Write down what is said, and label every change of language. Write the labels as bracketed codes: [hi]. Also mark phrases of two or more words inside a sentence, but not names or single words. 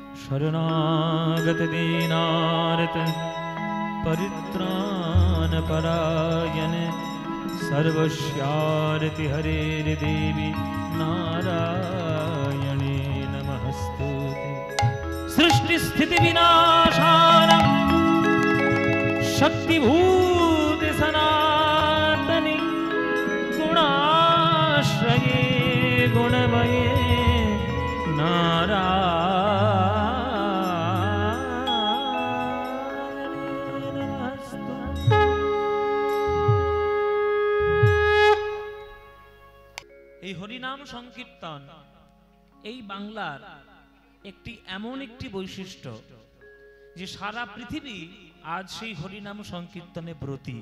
[sa] शरणागत दीनार्त परित्राण परायण सर्वस्यार्ति हरे देवी नारायणे नमस्तुते। सृष्टि स्थिति विनाशानं शक्तिभूत सनातनी गुणाश्रये गुणमये [bn] এই হরিনাম সংকীর্তন এই বাংলার একটি এমন একটি বৈশিষ্ট্য যে সারা পৃথিবী আজ সেই হরিনাম সংকীর্তনে ব্রতী।